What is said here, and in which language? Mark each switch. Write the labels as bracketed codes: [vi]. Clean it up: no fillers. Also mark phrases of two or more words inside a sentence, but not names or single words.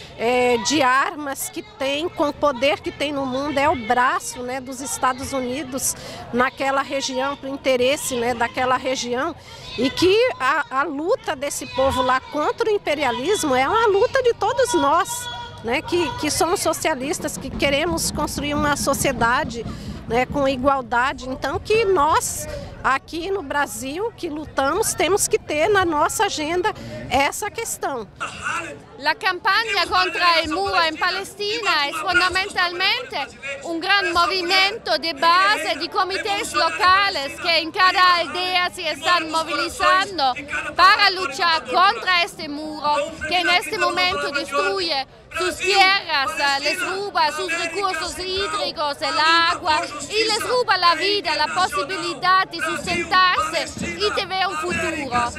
[pt] de armas que tem, com o poder que tem no mundo, é o braço, né, dos Estados Unidos naquela região, para o interesse, né, daquela região, e que a luta desse povo lá contra o imperialismo é uma luta de todos nós, né, que somos socialistas, que queremos construir uma sociedade, né, com igualdade. Então que nós aqui no Brasil que lutamos temos que ter na nossa agenda essa questão. [it] La campagna contra il muro in Palestina [es] è fondamentalmente un gran movimento de base de comités locales que en cada aldea se están movilizando para luchar contra este muro que en este momento destruye sus tierras, les roba sus recursos hídricos, el agua, y les roba la vida, la posibilidad de sustentarse y de ver un futuro.